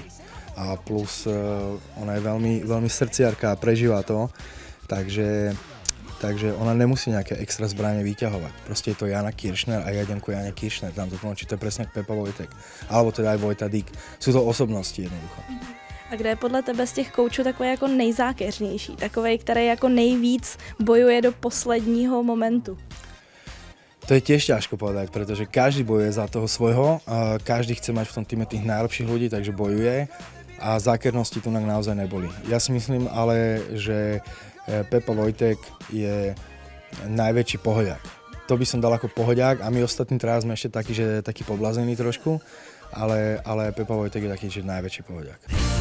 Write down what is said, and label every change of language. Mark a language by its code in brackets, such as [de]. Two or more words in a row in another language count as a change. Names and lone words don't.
[sk] A plus ona je veľmi, veľmi srdciarka a prežíva to, takže ona nemusí nejaké extra zbranie vyťahovať. Proste je to Jana Kiršner a ja idem ku Jane Kiršner. Tam to tlmočí, to je presne jak Pepa Vojtek. Alebo teda aj Vojta Dík. Sú to osobnosti jednoducho. [cs] A kde je podle tebe z těch koučů takový jako nejzákeřnější? Takovej, který jako nejvíc bojuje do posledního momentu? [sk] To je tiež ťažko povedať, pretože každý bojuje za toho svojho. Každý chce mať v tom týme tých najlepších ľudí, takže bojuje. A zákernosti tu naozaj neboli. Ja si myslím ale, že Pepa Vojtek je najväčší pohodiak. To by som dal ako pohodiak a my ostatní teraz sme ešte takí poblaznení trošku, ale Pepa Vojtek je taký, že najväčší pohodiak.